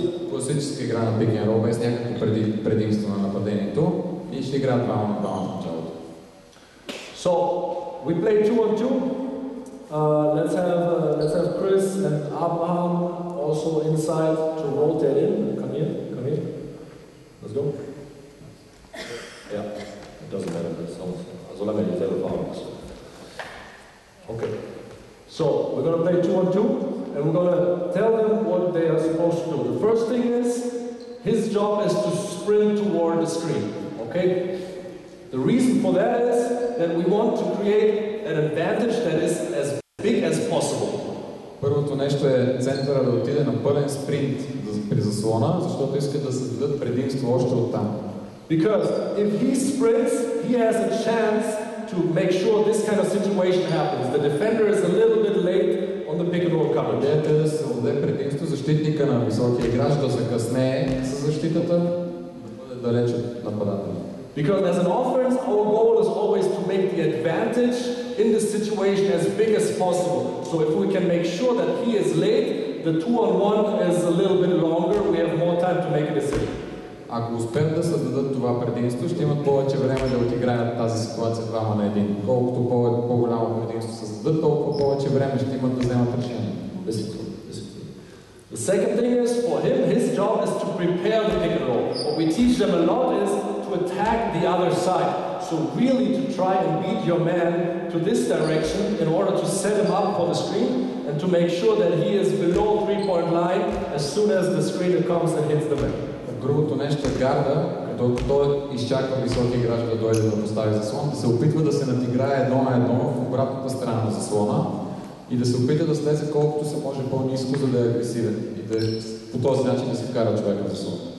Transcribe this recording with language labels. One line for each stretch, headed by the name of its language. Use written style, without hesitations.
Bulgarian: Класическа игра на pick and roll без някакво предимство на нападението и ще играят 2 на 2 в началото.
English: So we play 2-on-2. Let's have Chris and Abraham also inside to rotate in. Come here. Let's go. Yeah, it doesn't matter.
German: Solange ihr selber fahren müsst.
English: Okay. So we're going to play 2-on-2, and we're going to tell them what they are supposed to do. The first thing is his job is to sprint toward the screen. Okay? The reason for that is that we want to create an advantage that is as big as possible.
Bulgarian: Първото нещо е центъра да отиде на пълен спринт при заслона, защото иска да създадат предимство още оттам.
English: Because if he sprints, he has a chance to make sure this kind of situation happens. The defender is a little bit late on the pick and roll coverage.
Bulgarian: Идеята е да се даде предимство защитника на високия играч да закъснее с защитата, да бъде далеч от нападателя.
English: Because as an offense, our goal is always to make the advantage in this situation as big as possible. So if we can make sure that he is late, the 2-on-1 is a little bit longer, we have more time to make a decision.
Bulgarian: Ако успеят да създадат това предимство, ще имат повече време да отиграят тази ситуация двама на един. Колкото по-голямо предимство създадат, толкова повече време ще имат да вземат решение.
English: The second thing is, for him, his job is to prepare the pick and roll. What we teach them a lot is to attack the other side. So really to try and beat your man to this direction in order to set him up for the screen and to make sure that he is below 3-point line as soon as the screener comes and hits the man.
Bulgarian: Другото нещо е гарда, като той изчаква високи играч да дойде да постави заслон, да се опитва да се надиграе едно на едно в обратната страна на заслона и да се опита да слезе колкото се може по-ниско, за да е агресивен и да по този начин да се вкара човека в заслон.